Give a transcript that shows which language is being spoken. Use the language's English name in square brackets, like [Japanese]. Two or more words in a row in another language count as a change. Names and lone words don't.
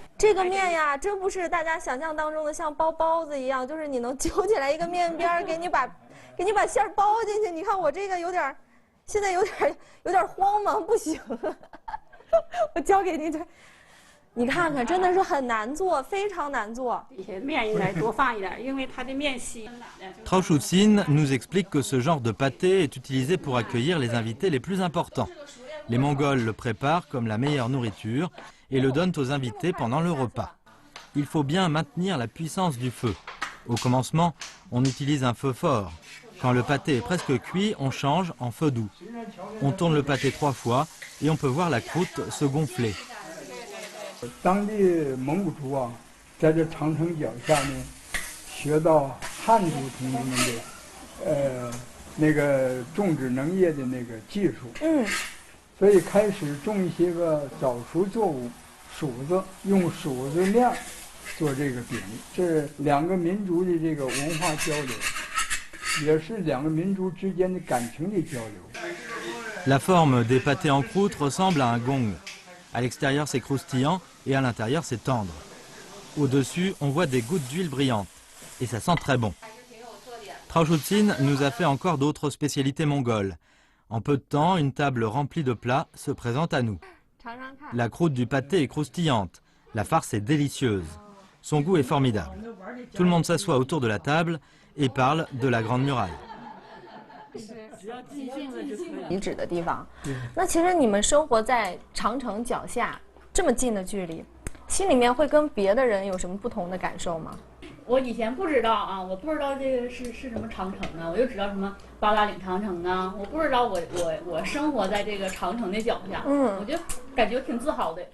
[Chinese] 这个面呀，真不是大家想象当中的像包包子一样，就是你能揪起来一个面边，给你把馅儿包进去。你看我这个有点，现在有点慌忙，不行。我交给你这，你看看，真的是很难做，非常难做。底下面应该多放一点，因为它的面稀。 [French] Trao Shuxin nous explique que ce genre de pâté est utilisé pour accueillir les invités les plus importants. Les Mongols le préparent comme la meilleure nourriture et le donnent aux invités pendant le repas. Il faut bien maintenir la puissance du feu. Au commencement, on utilise un feu fort. Quand le pâté est presque cuit, on change en feu doux. On tourne le pâté 3 fois et on peut voir la croûte se gonfler. [Chinese] 当地蒙古族啊， 在这长城脚下呢，学到汉族同志们的那个种植农业的那个技术。所以开始种一些个早熟作物，黍子，用黍子面做这个饼，是两个民族的这个文化交流，也是两个民族之间的感情的交流。 [French] La forme des pâtés en croûte ressemble à un gong. À l'extérieur, c'est croustillant et à l'intérieur, c'est tendre. Au-dessus, on voit des gouttes d'huile brillantes. Et ça sent très bon. Traochutzin nous a fait encore d'autres spécialités mongoles. En peu de temps, une table remplie de plats se présente à nous. La croûte du pâté est croustillante. La farce est délicieuse. Son goût est formidable. Tout le monde s'assoit autour de la table et parle de la Grande Muraille. [Chinese] 遗址的地方，那其实你们生活在长城脚下这么近的距离，心里面会跟别的人有什么不同的感受吗？我以前不知道啊，我不知道这个是什么长城啊，我就知道什么八达岭长城啊，我不知道我生活在这个长城的脚下，我就感觉挺自豪的。